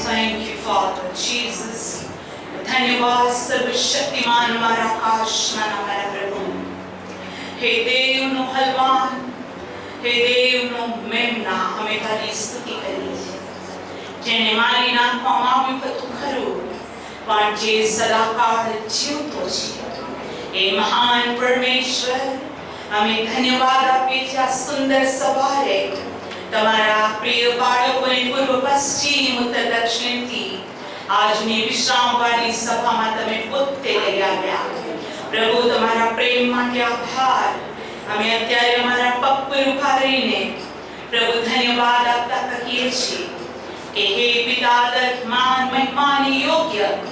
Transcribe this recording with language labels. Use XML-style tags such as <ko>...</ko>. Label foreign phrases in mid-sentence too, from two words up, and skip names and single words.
<en>Thank you, Father Jesus.</en> <hi>धन्यवाद सर्वशक्तिमान हमारा आकाशमान हमारा प्रभु।</hi> <gu>હે દેવનો હલવાન, હે દેવનો મેમના હમેં તારી સ્તુતિ કરી જેને મારી नाखવામાં આવ્યું હતું ખરું પણ જે સદાકાળ જીવતો છે એ મહાન પરમેશ્વર અમે ધન્યવાદ આપીએ છીએ આ સુંદર સવારે તમારા પ્રિય બાળકોને પૂર્વ પશ્ચિમ ઉત્તર દક્ષિણથી આજની વિશ્રામવાળી સભામાં તમે પોતે લઈ આવ્યા પ્રભુ તમારા પ્રેમ માટે આભાર અમે અત્યારે અમારા પગ પર ઊભા રહીને પ્રભુ ધન્યવાદ આપતા કહીએ છીએ કે હે પિતા દર્શમાન મહિમાની યોગ્ય</gu>